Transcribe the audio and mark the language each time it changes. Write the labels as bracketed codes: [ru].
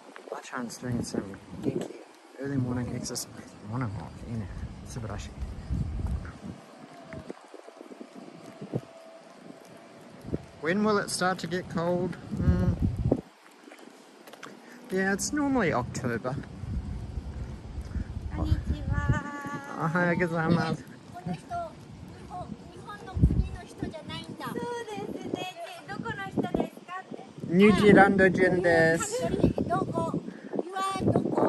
[en] Ba-chan's doing some [ja] genki [en] early morning exercise. Morning walk, [ja] subarashi. [en] When will it start to get cold? Yeah, it's normally October. [ja] Konnichiwa. Ohayou gozaimasu. この人、日本の国の人じゃないんだ。そうですね。どこの人ですかって。ニュージーランド人です。どこ？ [en] You are [ja] どこ